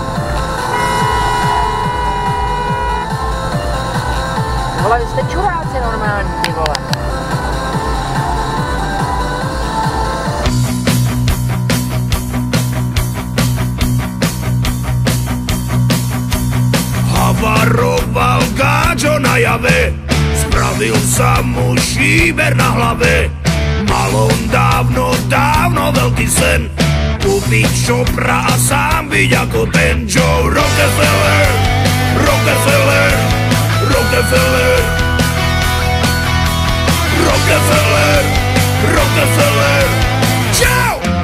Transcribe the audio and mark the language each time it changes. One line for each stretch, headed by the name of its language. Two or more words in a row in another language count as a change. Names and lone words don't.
Czech: Vole, vy jste čuráci normální, ty vole.
Slovak: Havaroval gáčo na jave, spravil sa mu šíber na hlave. Mal on dávno veľký sen, kúpiť šopra a sám byť ako ten Joe Rockefeller, Rockefeller, Rockefeller, Rockefeller, Rockefeller, čau!